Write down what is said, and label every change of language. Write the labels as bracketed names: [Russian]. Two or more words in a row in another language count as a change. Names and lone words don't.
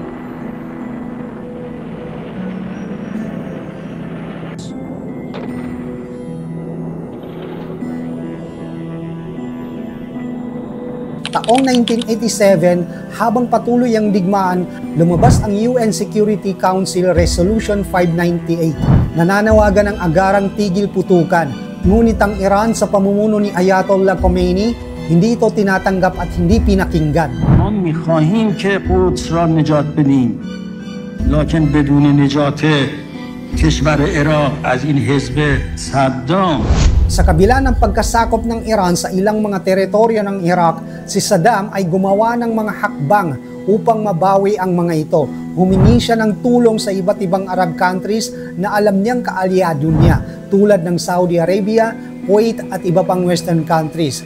[Filipino] Taong 1987, habang patuloy ang digmaan, lumabas ang UN Security Council Resolution 598. Nananawagan ng agarang tigil putukan. Ngunit ang Iran sa pamumuno ni Ayatollah Khomeini, hindi ito tinatanggap at hindi pinakinggan. [Persian] ما می‌خواهیم که قدس را نجات بدیم لکن بدون نجات کشور عراق از این حزب صدام. [Filipino] Sa kabila ng pagkasakop ng Iran sa ilang mga teritoryo ng Iraq, si Saddam ay gumawa ng mga hakbang upang mabawi ang mga ito. Humingi siya ng tulong sa iba't ibang [English] Arab countries [Filipino] na alam niyang kaalyado niya, tulad ng Saudi Arabia, Kuwait at iba pang [English] Western countries.